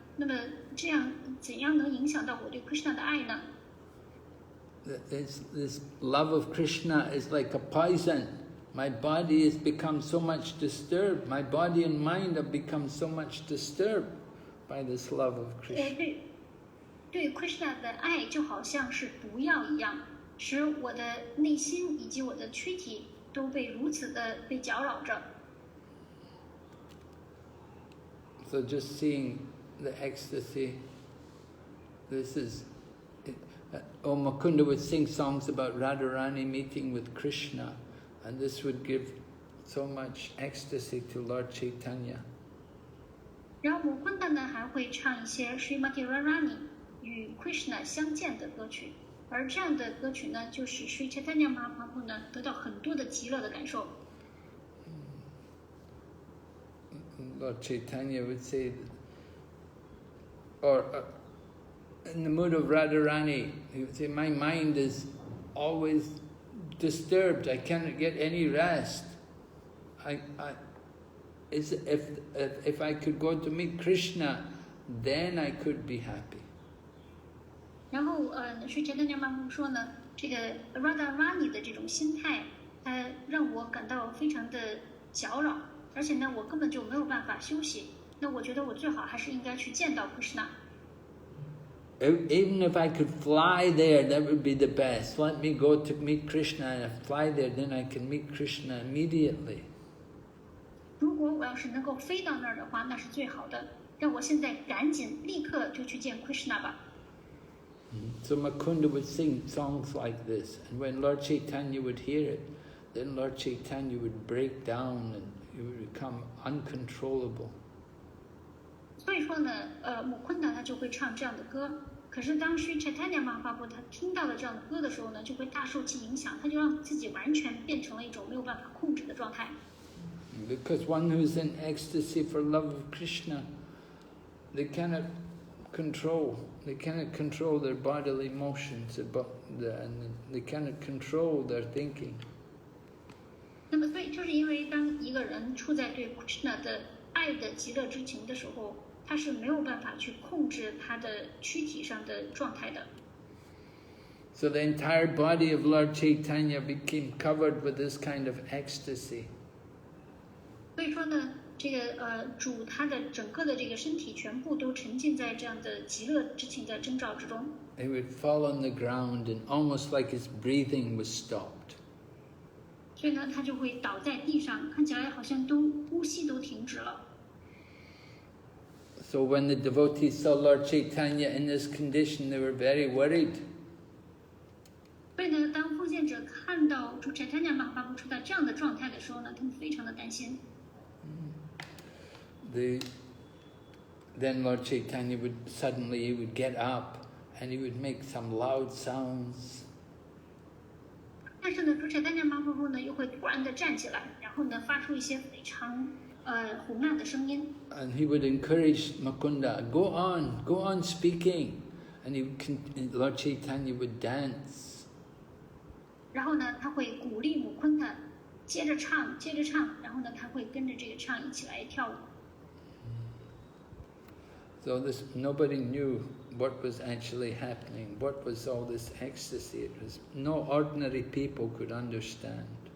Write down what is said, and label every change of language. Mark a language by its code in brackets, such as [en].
[zh] 那么这样怎样能影响到我对 Krishna 的爱呢？ [en] This love of Krishna is like a poison. My body has become so much disturbed. My body and mind have become so much disturbed by this love of Krishna. [zh] 对 Krishna 的爱就好像是毒药一样，使我的内心以及我的躯体都被如此的被搅扰着。 [en] So just seeing the ecstasy, this is... Mukunda would sing songs about Radharani meeting with Krishna, and this would give so much ecstasy to Lord Chaitanya. [zh] 然后姆昆达呢还会唱一些 Srimati Radharani 与 Krishna 相见的歌曲，而这样的歌曲呢，就使 Sri Chaitanya Mahaprabhu 呢得到很多的极乐的感受。 [en] Lord Chaitanya would say, or in the mood of Radharani, he would say, my mind is always disturbed. I cannot get any rest. If I could go to meet Krishna, then I could be happy. [zh] 然后Sri Chaitanya Mahaprabhu 说呢，这个 Radharani 的这种心态，让我感到非常的搅扰，而且呢，我根本就没有办法休息。那我觉得我最好还是应该去见到 Krishna。 [en] Even if I could fly there, that would be the best. Let me go to meet Krishna, and I fly there, then I can meet Krishna immediately. [zh] 如果我要是能够飞到那儿的话，那是最好的。让我现在赶紧立刻就去见 Krishna 吧。 [en] So Mukunda would sing songs like this, and when Lord Chaitanya would hear it, then Lord Chaitanya would break down and he would become uncontrollable. [zh] 所以说呢，姆昆达他就会唱这样的歌，可是当Sri Chaitanya Mahaprabhu他听到了这样的歌的时候呢，就会大受其影响，他就让自己完全变成了一种没有办法控制的状态。 [en] Because one who's in ecstasy for love of Krishna, they cannot control their bodily motions, and they cannot control their thinking. [zh] 那么，所以就是因为当一个人处在对 Krishna 的爱的极乐之情的时候，他是没有办法去控制他的躯体上的状态的。 [en] So the entire body of Lord Chaitanya became covered with this kind of ecstasy. [zh] 所以说呢，这个主他的整个的这个身体全部都沉浸在这样的极乐之情的征兆之中。 [en] He would fall on the ground and almost like his breathing was stopped. [zh] 所以呢，他就会倒在地上，看起来好像都呼吸都停止了。 [en] So when the devotees saw Lord Chaitanya in this condition, they were very worried. [zh] 所以呢，当奉献者看到主 Chaitanya Mahaprabhu处在这样的状态的时候呢，他们非常的担心。 [en] Then Lord Chaitanya would suddenly get up and he would make some loud sounds. [zh] 但是呢，主 Chaitanya Mahaprabhu呢又会突然的站起来，然后呢发出一些非常洪亮的声音。 [en] And he would encourage Mukunda, go on speaking. And Lord Chaitanya would dance. [zh] 然后呢，他会鼓励姆昆特接着唱，然后呢，他会跟着这个唱一起来跳舞。 [en] So nobody knew what was actually happening. What was all this ecstasy? It was no ordinary people could understand.